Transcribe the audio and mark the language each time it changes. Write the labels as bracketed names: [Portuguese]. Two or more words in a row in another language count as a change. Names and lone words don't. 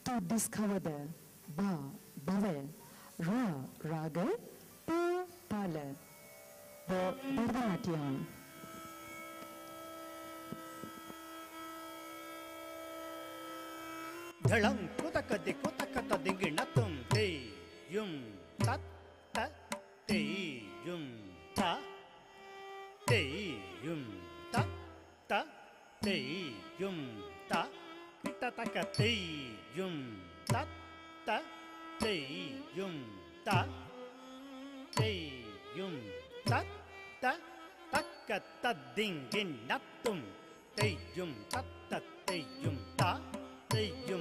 [English] discover the ba, bave, ra, raga, pa, tala, the Bharatanatyam. Dhalam kutakati kutakata dinginnatum te yum tat ta te yum ta te yum ta ta te yum ta kitataka te yum tat ta te yum ta te yum tat ta takata dinginnatum te yum tat ta te yum ta te yum